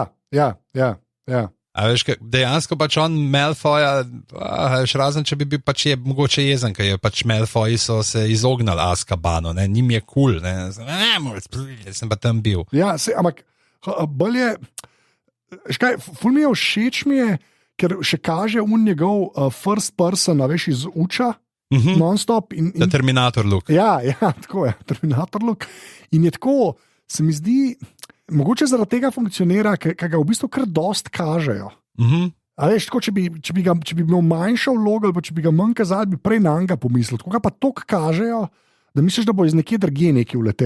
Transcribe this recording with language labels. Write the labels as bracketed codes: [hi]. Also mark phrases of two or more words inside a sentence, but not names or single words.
[sl] A veš, dejansko pač on Malfoja, razen če bi bil pač je mogoče jezen, ker je pač Malfoji so se izognali Azkabanu, njim je cool, sem pa tam bil. Ja, ampak bolj je, ful mi je všeč mi je, ker še kaže njegov [en] first person, [sl] veš, iz uča, non-stop. [en] The Terminator look. [sl] Ja, tako je, [en] Terminator look. [sl] In je tako, se mi zdi, mogoče zaradi tega funkcionira, ker ga v bistvu kar dost kažejo. A veš, tako, če bi imel manjšo vlogo, ali če bi ga manj kazali, bi prej na njega pomislil. Tako ga pa toliko kažejo, da misliš, da bo iz nekje drugje nekaj uletel.